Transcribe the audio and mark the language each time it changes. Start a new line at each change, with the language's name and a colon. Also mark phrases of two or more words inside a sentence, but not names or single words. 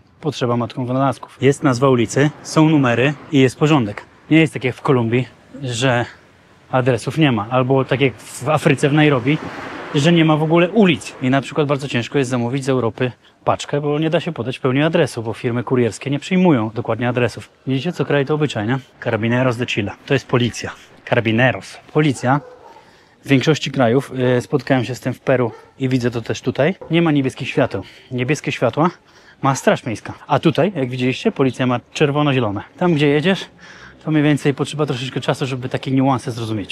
Polish: Potrzeba matką wynalazków. Jest nazwa ulicy, są numery i jest porządek. Nie jest tak jak w Kolumbii, że adresów nie ma. Albo tak jak w Afryce, w Nairobi, że nie ma w ogóle ulic. I na przykład bardzo ciężko jest zamówić z Europy paczkę, bo nie da się podać pełni adresu, bo firmy kurierskie nie przyjmują dokładnie adresów. Widzicie, co kraj to obyczaj, nie? Carabineros de Chile. To jest policja. Carabineros. Policja w większości krajów, spotkałem się z tym w Peru i widzę to też tutaj, nie ma niebieskich świateł. Niebieskie światła ma Straż Miejska. A tutaj, jak widzieliście, policja ma czerwono-zielone. Tam, gdzie jedziesz, to mniej więcej potrzeba troszeczkę czasu, żeby takie niuanse zrozumieć.